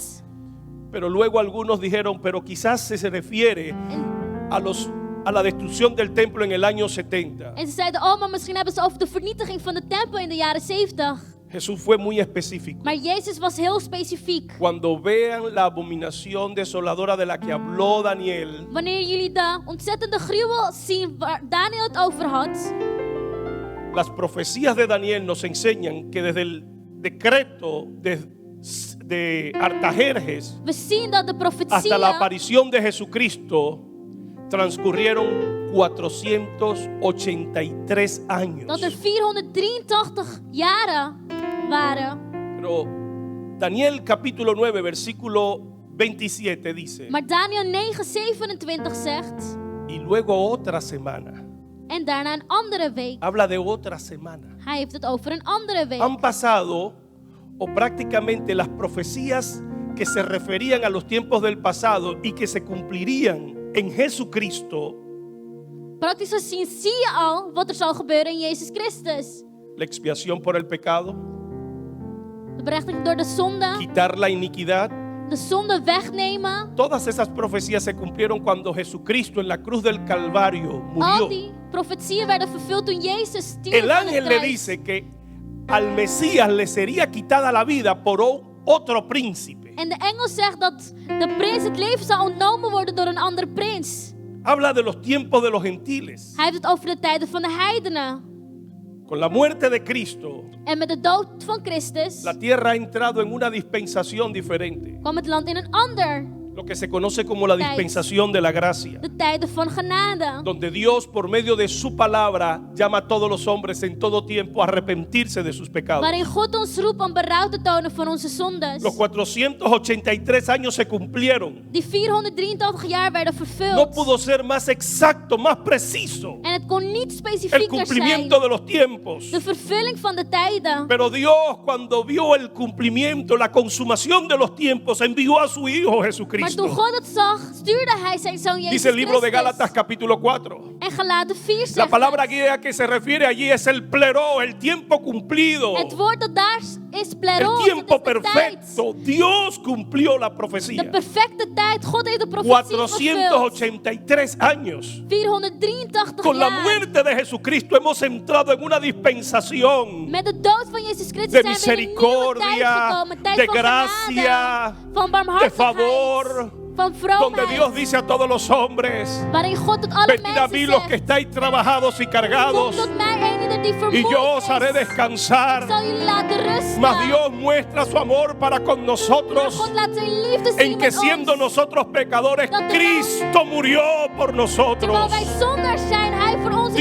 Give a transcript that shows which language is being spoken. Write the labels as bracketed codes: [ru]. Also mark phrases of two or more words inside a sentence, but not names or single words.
[es] Pero luego algunos dijeron, pero quizás se refiere a la destrucción del templo en el año 70. [nl] En ze zeiden, oh, maar misschien hebben ze over de vernietiging van de tempel in de jaren 70. [es] Jesús fue muy específico. [nl] Maar Jezus was heel specifiek. [es] Cuando vean la abominación desoladora de la que habló Daniel, [nl] Wanneer jullie de ontzettende gruwel zien waar Daniel het over had, [es] las profecías de Daniel nos enseñan que desde el decreto de Artajerjes [nl] we zien dat de [es] hasta la [nl] profetieën [es] aparición de Jesucristo transcurrieron 483 años. [nl] dat er 483 jaren waren. [es] Pero Daniel capítulo 9 versículo 27 dice, [nl] Maar Daniel 9:27 zegt, [es] y luego otra semana. [nl] en daarna een andere week. [es] Habla de otra semana. [nl] Hij heeft het over een andere week. [es] Han pasado, o prácticamente las profecías que se referían a los tiempos del pasado y que se cumplirían en Jesucristo, [nl] Praktisch gezien zie je al wat er zal gebeuren in Jezus Christus. [es] la expiación por el pecado, [nl] De berechtiging door de zonde, [es] quitar la iniquidad. [nl] de zonde wegnemen. [es] Todas esas profecías se cumplieron cuando Jesucristo en la cruz del Calvario [nl] Al [es] murió. [nl] die profetieën werden vervuld toen Jezus stierf [es] El [nl] aan het [es] ángel le [nl] kruis. [es] dice que al Mesías le sería quitada la vida por otro príncipe. [nl] En de engel zegt dat de prins het leven zal ontnomen worden door een andere prins. [es] Habla de los tiempos de los gentiles. [nl] Hij heeft het over de tijden van de heidenen. [es] Con la muerte de Cristo, [nl] En met de dood van Christus [es] la tierra ha entrado en una dispensación diferente. [nl] kwam het land in een ander. [es] Lo que se conoce como la dispensación de la gracia. [nl] De tijden van genade. [es] Donde Dios, por medio de su palabra, llama a todos los hombres en todo tiempo a arrepentirse de sus pecados. [nl] Waarin God ons roept om berouw te tonen van onze zondes. [es] Los 483 años se cumplieron. [nl] Die 483 jaar werden [es] No [nl] vervuld. [es] pudo ser más exacto, más preciso [nl] En het kon niet [es] el [nl] specifieker [es] cumplimiento [nl] zijn. [es] de los tiempos. [nl] De vervulling van de tijden. [es] Pero Dios, cuando vio el cumplimiento, la consumación de los tiempos, envió a su Hijo [nl] Maar [es] Jesucristo. [nl] toen God het zag, stuurde hij zijn zoon Jezus [es] Dice el libro de Gálatas [nl] Christus. [es] capítulo 4. [nl] En Galaten 4 [es] La [nl] zegt [es] palabra [nl] het. [es] griega que se refiere allí es el pleró, el tiempo cumplido, [nl] Het woord dat daar is [es] el [nl] pleros. Het [es] tiempo [nl] is de tijd. [es] perfecto. Dios cumplió la [nl] De [es] profecía. [nl] perfecte tijd. God heeft de profetie vervuld. [es] 483 años. [nl] 483 [es] Con la [nl] jaar. [es] muerte de Jesucristo hemos entrado en una dispensación [nl] Met de dood van Jezus Christus [es] de [nl] zijn we in een nieuwe tijd [es] misericordia, [nl] gekomen. Tijd [es] de [nl] van [es] gracia, [nl] genade, van [es] de [nl] barmhartigheid, [es] favor, [nl] van [es] donde Dios [nl] vroomheid. [es] dice a todos los hombres: [nl] Waarin God tot alle [es] venid a mí [nl] mensen [es] los que [nl] zegt, [es] estáis trabajados y [nl] kom [es] cargados, [nl] tot mij eenieder die [es] y [nl] vermoeid [es] yo os haré [nl] is. Ik [es] descansar. [nl] zal jullie laten rusten. [es] Mas Dios muestra su amor para con [nl] Maar [es] nosotros, [nl] God laat zijn liefde zien [es] en que [nl] met [es] siendo [nl] ons. [es] nosotros pecadores, [nl] Dat [es] Cristo murió por nosotros. [nl] Terwijl wij zondaars zijn, hij voor ons is